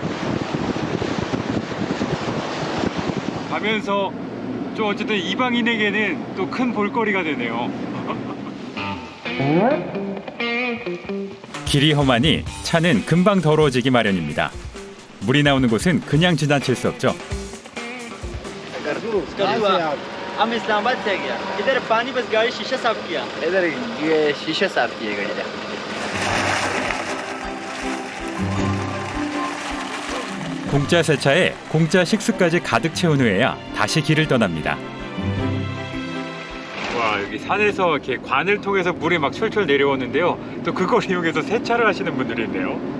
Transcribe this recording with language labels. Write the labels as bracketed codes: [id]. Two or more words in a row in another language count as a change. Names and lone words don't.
[ko] 가면서 좀 어쨌든 이방인에게는 또 큰 볼거리가 되네요. 길이 험하니 차는 금방 더러워지기 마련입니다. 물이 나오는 곳은 그냥 지나칠 수 없죠. [ur] ہم اسلام آباد سے گیا ادھر پانی بس گاڑی شیشہ صاف کیا ادھر یہ شیشہ صاف کیے گاڑی کا [ko] 공짜 세차에 공짜 식수까지 가득 채운 후에야 다시 길을 떠납니다. 와, 여기 산에서 이렇게 관을 통해서 물이 막 철철 내려오는데요. 또 그걸 이용해서 세차를 하시는 분들이 있네요.